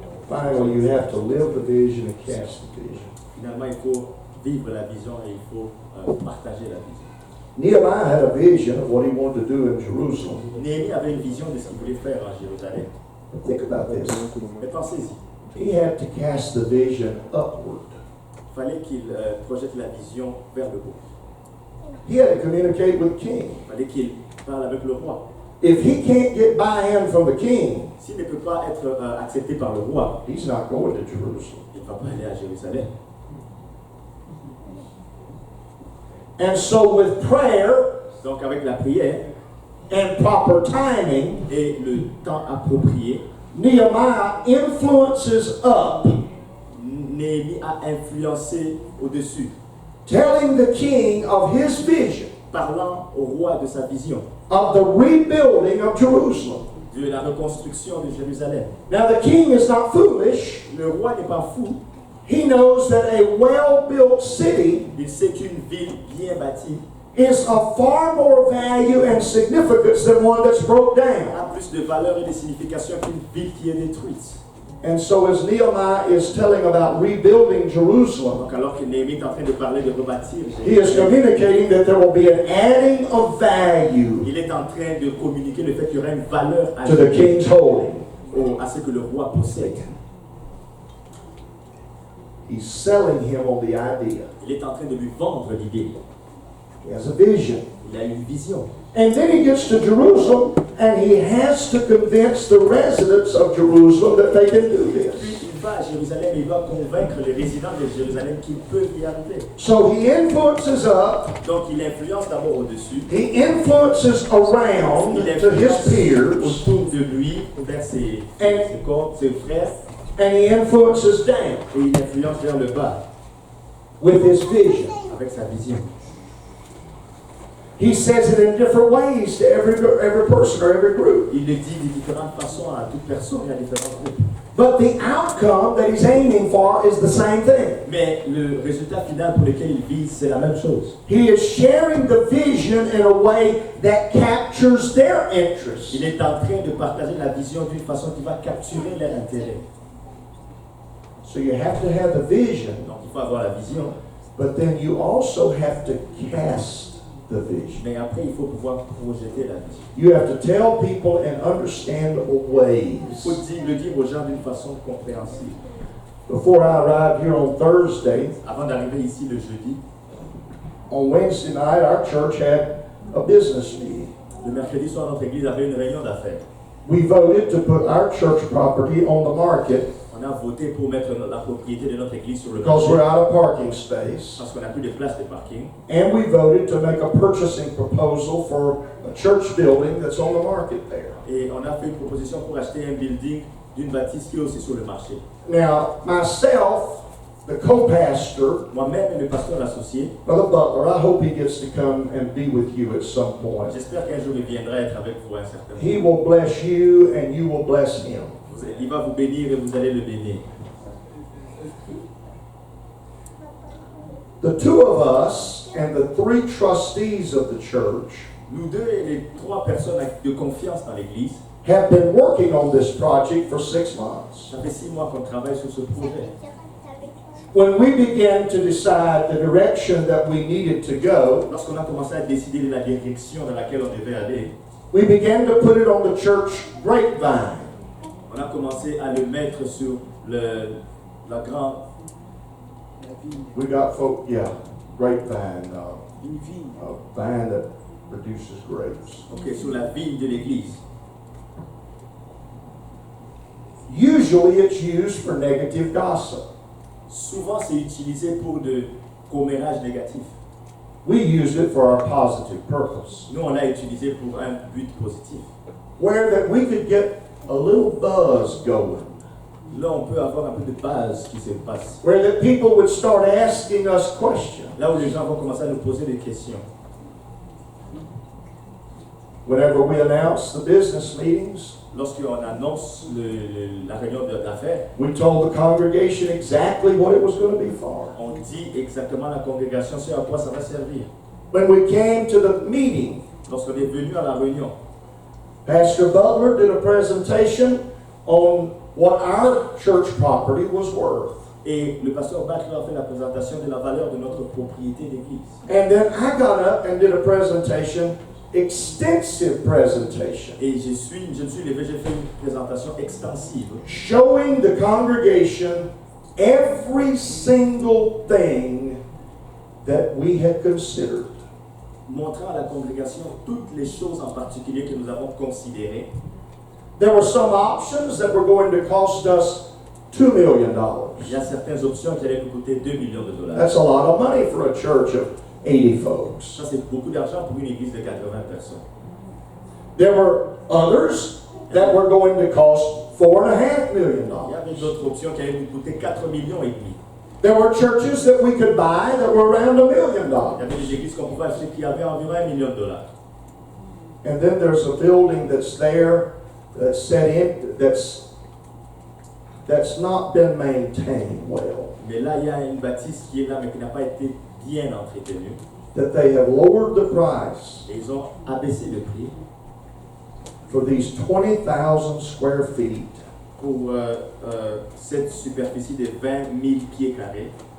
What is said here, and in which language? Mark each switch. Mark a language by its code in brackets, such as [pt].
[en] Finally, you have to live the vision and cast the vision. [fr] Finalement, il faut vivre la vision et il faut partager la vision. [en] Nehemiah had a vision of what he wanted to do in Jerusalem. [fr] Néhémie avait une vision de ce qu'il voulait faire à Jérusalem. [en] But think about this. [fr] Mais pensez-y, [en] He had to cast the vision upward. [fr] il fallait qu'il projette la vision vers le haut. [en] He had to communicate with the king. [fr] Il fallait qu'il parle avec le roi. [en] If he can't get buy-in from the king, [fr] S'il ne peut pas être accepté par le roi, [en] he's not going to Jerusalem. [fr] il ne va pas aller à Jérusalem. [en] And so with prayer [fr] Donc avec la prière [en] and proper timing, [fr] et le temps approprié, [en] Nehemiah influences up, [fr] Néhémie a influencé au-dessus, [en] telling the king of his vision [fr] parlant au roi de sa vision, [en] of the rebuilding of Jerusalem. [fr] de la reconstruction de Jérusalem. [en] Now the king is not foolish. [fr] Le roi n'est pas fou, [en] He knows that a well-built city [fr] il sait qu'une ville bien bâtie [en] is of far more value and significance than one that's broke down. [fr] a plus de valeur et de signification qu'une ville qui est détruite. [en] And so as Nehemiah is telling about rebuilding Jerusalem, [fr] Donc alors que Néhémie est en train de parler de rebâtir [en] he is [fr] Jérusalem, [en] communicating that there will be an adding of value [fr] il est en train de communiquer le fait qu'il y aura une valeur [en] to the [fr] ajoutée [en] king's holding. [fr] à ce que le roi possède. [en] He's selling him on the idea. [fr] Il est en train de lui vendre l'idée. [en] He has a vision. [fr] Il a une vision. [en] And then he gets to Jerusalem and he has to convince the residents of Jerusalem that they can do [fr] Puis [en] this. [fr] il va à Jérusalem et il va convaincre les résidents de Jérusalem qu'ils peuvent y arriver. [en] So he influences up, [fr] Donc il influence d'abord au-dessus, [en] he influences around [fr] il [en] to his [fr] influence [en] peers, [fr] autour de lui, vers ses frères, [en] and he influences down [fr] et il influence vers le bas [en] with his vision. [fr] avec sa vision. [en] He says it in different ways to every person or every group. [fr] Il le dit de différentes façons à toute personne et à différents groupes. [en] But the outcome that he's aiming for is the same thing. [fr] Mais le résultat final pour lequel il vise, c'est la même chose. [en] He is sharing the vision in a way that captures their interest. [fr] Il est en train de partager la vision d'une façon qui va capturer leur intérêt. [en] So you have to have the vision, [fr] Donc il faut avoir la vision, [en] but then you also have to cast the vision. [fr] mais après il faut pouvoir projeter la vision. [en] You have to tell people in understandable [fr] Il [en] ways. [fr] faut le dire aux gens d'une façon compréhensible. [en] Before I arrived here on Thursday, [fr] Avant d'arriver ici le jeudi, [en] on Wednesday night, our church had a business meeting. [fr] le mercredi soir, notre église avait une réunion d'affaires. [en] We voted to put our church property on the market [fr] On a voté pour mettre la propriété de notre église sur le [en] because we're [fr] marché [en] out of parking space. [fr] parce qu'on n'a plus de place de parking. [en] And we voted to make a purchasing proposal for a church building that's on the market there. [fr] Et on a fait une proposition pour acheter un building d'une bâtisse qui est aussi sur le marché. [en] Now, myself, the co-pastor, [fr] Moi-même et le pasteur associé, [en] Brother Butler, I hope he gets to come and be with you at some point. [fr] j'espère qu'un jour il viendra être avec vous à un certain moment. [en] He will bless you and you will bless him. [fr] Il va vous bénir et vous allez le bénir. [en] The two of us and the three trustees of the church [fr] Nous deux et les trois personnes de confiance dans l'Église, [en] have been working on this project for 6 months. [fr] ça fait 6 mois qu'on travaille sur ce projet. [en] When we began to decide the direction that we needed to go, [fr] Lorsqu'on a commencé à décider de la direction dans laquelle on devait aller, [en] we began to put it on the church grapevine. [fr] on a commencé à le mettre sur la grande... [en] We got folk, yeah, grapevine, [fr] Une vigne. [en] a vine that produces grapes. [fr] Ok, sur la vigne de l'Église. [en] Usually it's used for negative gossip. [fr] Souvent, c'est utilisé pour de commérage négatif. [en] We used it for our positive purpose, [fr] Nous, on l'a utilisé pour un but positif. [en] where that we could get a little buzz going, [fr] Là, on peut avoir un peu de base qui se passe. [en] where that people would start asking us questions. [fr] Là où les gens vont commencer à nous poser des questions. [en] Whenever we announce the business meetings, [fr] Lorsqu'on annonce la réunion d'affaires, [en] we told the congregation exactly what it was going to be for. [fr] on dit exactement à la congrégation ce à quoi ça va servir. [en] When we came to the meeting, [fr] Lorsqu'on est venu à la réunion, [en] Pastor Butler did a presentation on what our church property was worth. [fr] et le pasteur Butler a fait la présentation de la valeur de notre propriété d'église. [en] And then I got up and did a presentation, extensive presentation, [fr] Et je me suis levé, j'ai fait une présentation extensive, [en] showing the congregation every single thing that we had considered. [fr] montrant à la congrégation toutes les choses en particulier que nous avons considérées. [en] There were some options that were going to cost us $2 million. [fr] Il y a certaines options qui allaient nous coûter 2 millions de dollars. [en] That's a lot of money for a church of 80 folks. [fr] Ça, c'est beaucoup d'argent pour une église de 80 personnes. [en] There were others that were going to cost $4.5 million. [fr] Il y avait d'autres options qui allaient nous coûter 4 millions et demi. [en] There were churches that we could buy that were around $1 million. [fr] Il y avait des églises qu'on pouvait acheter qui avaient environ 1 million de dollars. [en] And then there's a building that's there that's set in that's not been maintained well. [fr] Mais là, il y a une bâtisse qui est là, mais qui n'a pas été bien entretenue. [en] That they have lowered the price [fr] Et ils ont abaissé le prix [en] for these 20,000 square feet [fr] pour cette superficie de 20 000 pieds carrés,